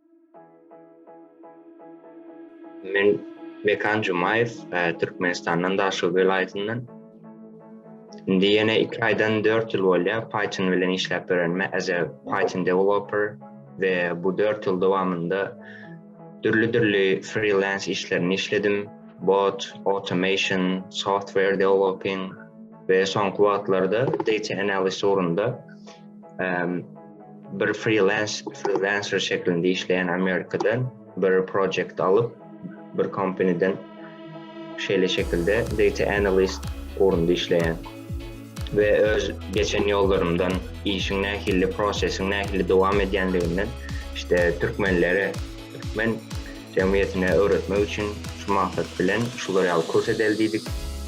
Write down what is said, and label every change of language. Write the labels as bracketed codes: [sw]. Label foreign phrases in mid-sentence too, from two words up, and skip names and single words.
[tk] Men Mekan Jumaýew, Türkmenistan'dan Daşy vilayetinden. Indi ýene 2 aýdan 4 ýyl bolýar Python bilen işläp öğrenme [en] as a Python developer [tk] ve bu 4 ýyl dowamında dürli freelance işlerini işledim. [en] Bot, automation, software developing [tk] ve son wagtlarda [en] data analysis [tk] orunda bir [en] freelancer [tk] şeklinde işleyen Amerikadan bir project alıp bir company'den şeýle şekilde [en] data analyst [tk] orunda işleyen ve öz geçen yollarımdan işin nähili prosesin nähili dowam edýänliginden işte [tr] Türkmen cemiyetine öğretmek için [tk] şu maksat bilen şuları alıp kurs edeldik.